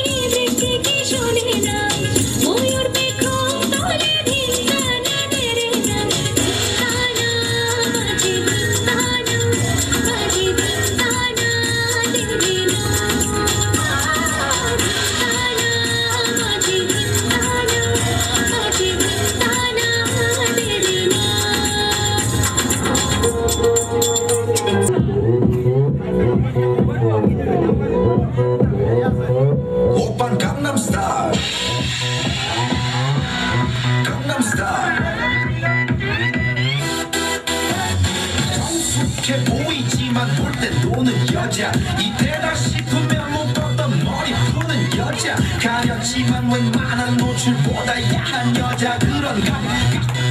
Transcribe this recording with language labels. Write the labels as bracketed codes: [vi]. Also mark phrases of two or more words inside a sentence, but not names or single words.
[bn] বৃষ্টি কি শোনে না ময়ূর পেখম তলে ধিমতানা রে রে না ধিমতানা বাজে ধিমতানা বাজে ধিমতানা রে রে না ধিমতানা বাজে ধিমতানা বাজে ধিমতানা রে রে না। [ko] 오빤 강남스타일 강남스타일 성숙해 보이지만 볼 땐 노는 여자 이때다 싶으면 가렸지만 웬만한 노출보다 야한 여자 그런 감